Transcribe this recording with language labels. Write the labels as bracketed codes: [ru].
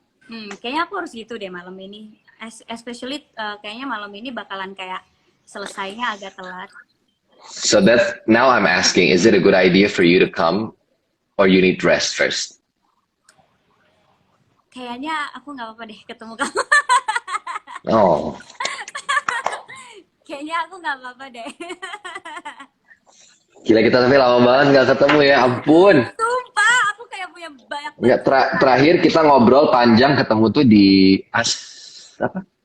[id] Kayaknya aku harus gitu deh malam ini. Especially kayaknya malam ini bakalan kayak selesainya agak telat. [en] So that now I'm asking, is it a good idea for you to come or you need rest first? [id] Kayaknya aku nggak apa-apa deh ketemu kamu. Oh, Kayaknya aku nggak apa-apa deh. gila kita tapi lama banget nggak ketemu ya, ampun. Sumpah, aku kayak punya banyak banget Nggak, cerita. terakhir kita ngobrol panjang ketemu tuh di apa?